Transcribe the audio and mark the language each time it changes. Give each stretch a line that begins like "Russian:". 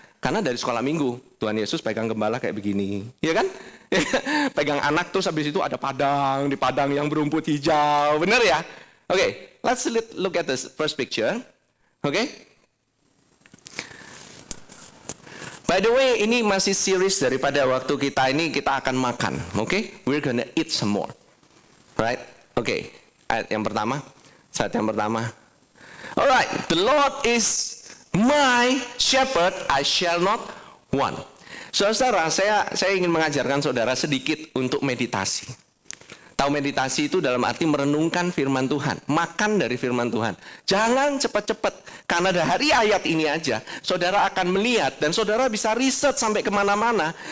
Indonesian: Karena dari sekolah minggu, Tuhan Yesus pegang gembala kayak begini, ya kan? Pegang anak terus habis itu ada padang, di padang yang berumput hijau, benar ya?
English: Oke, let's look at the first picture. Oke?
Indonesian: By the way, ini masih series daripada waktu kita ini kita akan makan, oke?
English: We're gonna eat some more. Right?
Indonesian: Oke, ayat yang pertama. Saat yang pertama.
English: Alright, the Lord is my shepherd, I shall not want.
Indonesian: Saudara, saya ingin mengajarkan saudara sedikit untuk meditasi. Tahu meditasi itu dalam arti merenungkan firman Tuhan, makan dari firman Tuhan. Jangan cepat-cepat, karena dari ayat ini aja, saudara akan melihat dan saudara bisa riset sampai kemana-mana.